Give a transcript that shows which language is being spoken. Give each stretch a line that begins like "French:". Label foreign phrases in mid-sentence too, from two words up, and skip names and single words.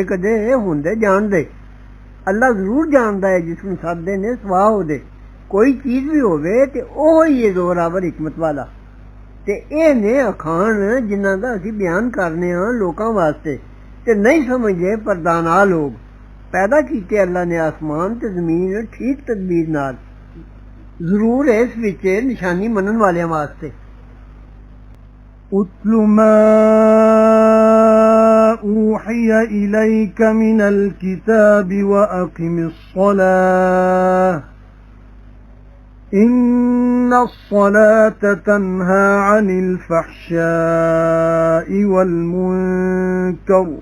Punjabi: ਕਦੇ ਇਹ ਹੁੰਦੇ ਜਾਣਦੇ ਅੱਲਾ ਜ਼ਰੂਰ ਜਾਣਦਾ ਹੈ ਜਿਸ ਨੂੰ ਸੱਦਦੇ ਨੇ ਸਵਾ ਉਹਦੇ ਕੋਈ ਚੀਜ਼ ਵੀ ਹੋਵੇ ਤੇ ਉਹ ਹੀ ਹੈ ਜ਼ੋਰਾਵਰ ਹਕਮਤ ਵਾਲਾ ਤੇ ਇਹ ਨੇ ਅਖਾਣ ਜਿਨ੍ਹਾਂ ਦਾ ਅਸੀਂ ਬਿਆਨ ਕਰਨੇ ਹਾਂ ਲੋਕਾਂ ਵਾਸਤੇ ਤੇ ਨਹੀਂ ਸਮਝਦੇ ਪਰ ਦਾਨਾ ਲੋਕ ਪੈਦਾ ਕੀਤੇ ਅੱਲਾ ਨੇ ਆਸਮਾਨ ਤੇ ਜ਼ਮੀਨ ਠੀਕ ਤਦਬੀਰ ਨਾਲ ਜ਼ਰੂਰ ਇਸ ਵਿੱਚ ਨਿਸ਼ਾਨੀ ਮੰਨਣ ਵਾਲਿਆਂ ਵਾਸਤੇ
Arabic: أتل ما أوحي إليك من الكتاب وأقم الصلاة إن الصلاة تنهى عن الفحشاء والمنكر